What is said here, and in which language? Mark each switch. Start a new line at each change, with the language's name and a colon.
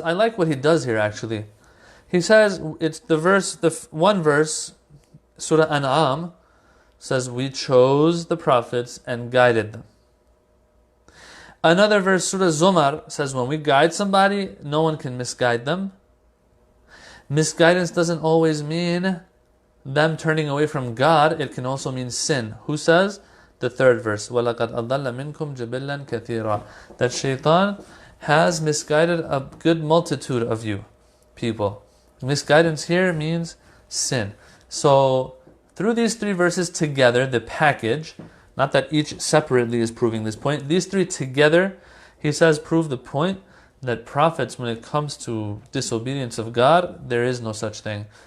English: I like what he does here actually. He says, it's one verse, Surah An'am, says we chose the prophets and guided them. Another verse, Surah Zumar, says when we guide somebody, no one can misguide them. Misguidance doesn't always mean them turning away from God. It can also mean sin. Who says? The 3rd verse,
Arabic: وَلَقَدْ أَضَلَّ مِنْكُمْ جِبِلًّا كَثِيرًا.
English: That shaitan has misguided a good multitude of you people. Misguidance here means sin. So through these 3 verses together, the package, not that each separately is proving this point, these 3 together, he says, prove the point that prophets, when it comes to disobedience of God, there is no such thing.